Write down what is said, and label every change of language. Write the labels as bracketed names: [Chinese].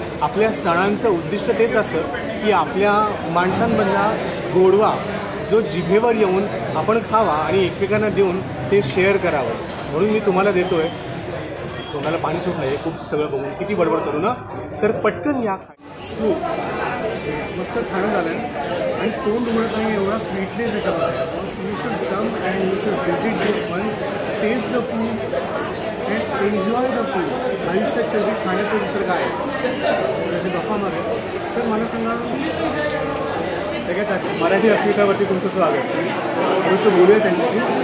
[Marathi] आपल्या सणांचं उद्दिष्ट तेच असतं की आपल्या माणसांमधला गोडवा जो जिभेवर येऊन आपण खावा आणि एकमेकांना देऊन ते शेअर करावं, म्हणून मी तुम्हाला देतोय। तोंडाला पाणी सुटलं आहे खूप सगळं बघून, किती बडबड करू ना। तर पटकन या सूप मस्त खाणं झालं आहे आणि तोंड उघडत नाही एवढा स्वीटनेस याच्यामध्ये आहे। [English] You should come and you should visit this मंच, taste the food and enjoy the food. [Marathi] आयुष्यात शेवटी खाण्याचं दुसरं काय आहे, त्याची गप्पा मारे। सर मला सांगा, सगळ्यात आधी मराठी अस्मितावरती तुमचं स्वागत। गोष्ट बोलूया त्यांच्याशी।